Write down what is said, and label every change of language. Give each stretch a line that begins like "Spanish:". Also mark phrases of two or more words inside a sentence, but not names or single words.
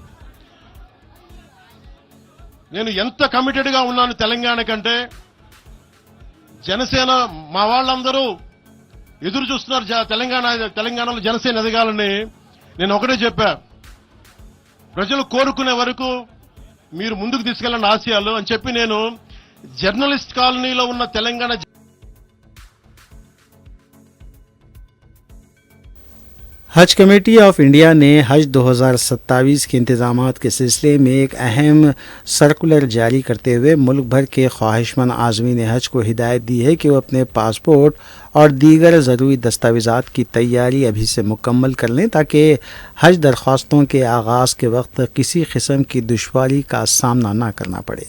Telugu: నేను ఎంత కమిటెడ్ గా ఉన్నాను తెలంగాణ కంటే, జనసేన మా వాళ్ళందరూ ఎదురు చూస్తున్నారు తెలంగాణలో జనసేన ఎదగాలని. నేను ఒకటే చెప్పా, ప్రజలు కోరుకునే వరకు మీరు ముందుకు తీసుకెళ్ళండి ఆశయాలు అని చెప్పి నేను జర్నలిస్ట్ కాలనీలో ఉన్న తెలంగాణ
Urdu: حج کمیٹی آف انڈیا نے حج 2027 کے انتظامات کے سلسلے میں ایک اہم سرکولر جاری کرتے ہوئے ملک بھر کے خواہش مند عازمین حج کو ہدایت دی ہے کہ وہ اپنے پاسپورٹ اور دیگر ضروری دستاویزات کی تیاری ابھی سے مکمل کر لیں تاکہ حج درخواستوں کے آغاز کے وقت کسی قسم کی دشواری کا سامنا نہ کرنا پڑے۔